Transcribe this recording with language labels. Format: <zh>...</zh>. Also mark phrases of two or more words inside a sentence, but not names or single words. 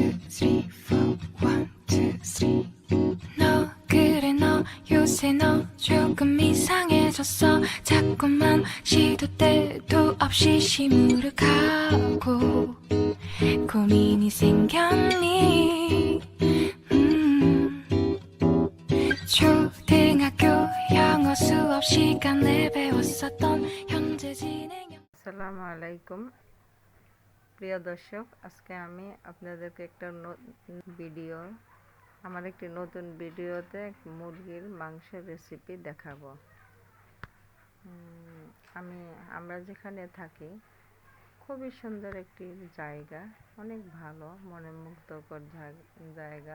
<en>three, four. One, two, three.</en> <ko>너 그래 너 요새 너 조금 이상해졌어. 자꾸만 시도 때도 없이 시무룩하고 고민이 생겼니? 초등학교 영어 수업 시간에 배웠었던 현재 진행.</ko> <ar>السلام عليكم</ar> <bn>প্রিয় দর্শক, আজকে আমি আপনাদেরকে একটা নতুন ভিডিওতে মুরগির মাংসের রেসিপি দেখাবো। আমরা যেখানে থাকি খুবই সুন্দর একটি জায়গা, অনেক ভালো মনে মুগ্ধকর জায়গা।</bn>